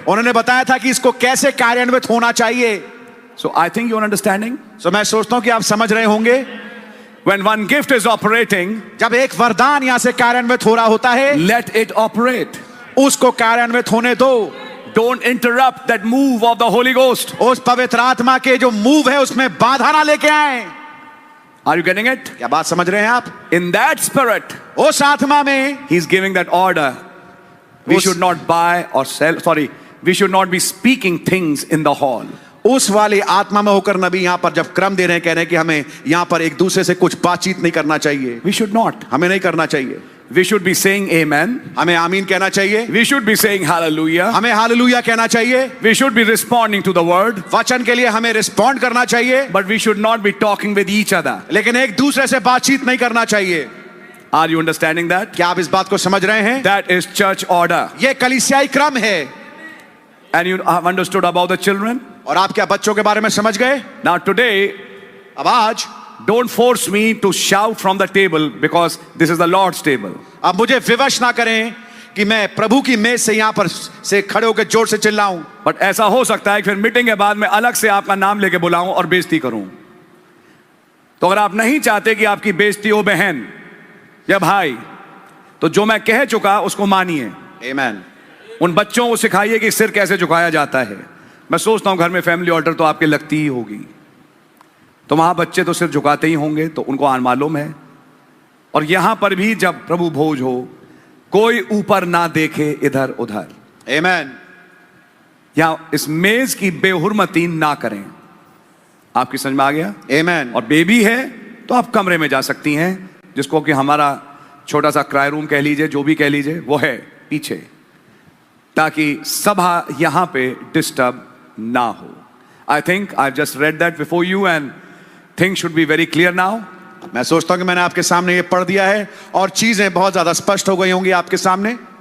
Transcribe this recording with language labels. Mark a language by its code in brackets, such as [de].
[hi] उन्होंने बताया था कि इसको कैसे कार्यान्वित होना चाहिए। [en] So I think you're understanding. [hi] तो मैं सोचता हूं कि आप समझ रहे होंगे। [en] When one gift is operating, [hi] जब एक वरदान यहां से कार्यान्वित हो रहा होता है, [en] let it operate. [hi] उसको कार्यान्वित होने दो। [en] Don't interrupt that move of the Holy Ghost. [hi] उस पवित्र आत्मा के जो मूव है उसमें बाधा ना लेके आए। [en] Are you getting it? [hi] क्या बात समझ रहे हैं आप? [en] In that spirit, [hi] उस आत्मा में [en] he's giving that order. We should not buy or sell. Sorry, we should not be speaking things in the hall. [hi] उस वाली आत्मा में होकर नबी यहाँ पर जब क्रम दे रहे हैं, कह रहे हैं कि हमें यहाँ पर एक दूसरे से कुछ बातचीत नहीं करना चाहिए। [en] We should not. [hi] हमें नहीं करना चाहिए। [en] We should be saying amen. [hi] हमें आमीन कहना चाहिए। [en] We should be saying hallelujah. [hi] हमें हालेलुया कहना चाहिए। [en] We should be responding to the word. [hi] वचन के लिए हमें रिस्पॉन्ड करना चाहिए, [en] But we should not be talking with each other. [hi] लेकिन एक दूसरे से बातचीत नहीं करना चाहिए। [en] Are you understanding that? [hi] क्या आप इस बात को समझ रहे हैं? [en] That is church order. [hi] ये कलीसियाई क्रम है। [en] And you have understood about the children? [hi] और आप क्या बच्चों के बारे में समझ गए? [en] Now today, [hi] अब आज [en] don't force me to shout from the table because this is the Lord's table. [hi] अब मुझे विवश ना करें कि मैं प्रभु की मेज से यहाँ पर से खड़े होकर जोर से चिल्लाऊं। But ऐसा हो सकता है कि फिर मीटिंग के बाद में अलग से आपका नाम लेके बुलाऊं और बेइज्जती करूं। तो अगर आप नहीं चाहते कि आपकी बेइज्जती हो बहन या भाई, तो जो मैं कह चुका उसको मानिए। आमीन। उन बच्चों को सिखाइए कि सिर कैसे झुकाया जाता है। मैं सोचता हूं घर में फैमिली ऑर्डर तो आपके लगती ही होगी, तो वहां बच्चे तो सिर झुकाते ही होंगे, तो उनको मालूम है। और यहां पर भी जब प्रभु भोज हो, कोई ऊपर ना देखे इधर उधर। आमीन। या इस मेज की बेहुरमती ना करें। आपकी समझ में आ गया? [en] Amen. [hi] और बेबी है तो आप कमरे में जा सकती हैं, जिसको कि हमारा छोटा सा क्राई रूम कह लीजिए, जो भी कह लीजिए, वो है पीछे, ताकि सभा यहां पे डिस्टर्ब ना हो. [en] I think I've just read that before you and things should be very clear now. [hi] मैं सोचता हूं कि मैंने आपके सामने ये पढ़ दिया है और चीजें बहुत ज्यादा स्पष्ट हो गई होंगी आपके सामने.